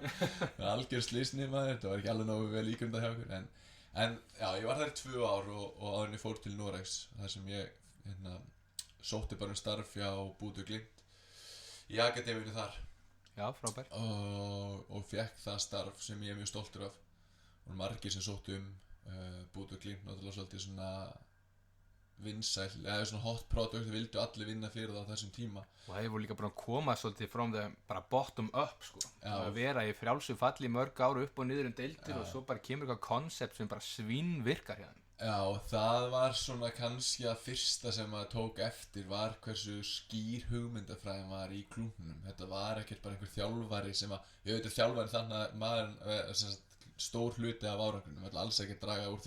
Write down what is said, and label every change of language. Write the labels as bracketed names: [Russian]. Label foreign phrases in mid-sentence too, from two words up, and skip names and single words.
[Icelandic] Það var algjör slysni maður, þetta var ekki alveg nógu vel ígrundað hjá okkur, en já, ég var þar í 2 ár og áður en ég fór til Noregs, þar sem ég sótti bara starf hjá Bodø Glimt í akademíunni þar. Já, frábær. Og fekk það starf sem ég mjög stoltur af. Og margir sem sóttu Bodø Glimt, náttúrulega svolítið svona vinsæl, eða svona [English] hot product, [Icelandic] það vildu allir vinna fyrir það á þessum tíma. Og það voru líka búin að koma svolítið [English] from the [Icelandic] bara [English] bottom up [Icelandic] sko. Að vera í frjálsu falli mörg ára upp og niður deildir og svo bara kemur eitthvað koncept sem bara svínvirkar hérna. Já, það var svona kannski að fyrsta sem maður tók eftir var hversu skýr hugmyndafræðin var í klúbbnum. Þetta var ekkert bara einhver þjálfari sem ég veit þjálfari þannig að maður stór hluti af árangrinum, ég ætla alls ekki að draga úr því.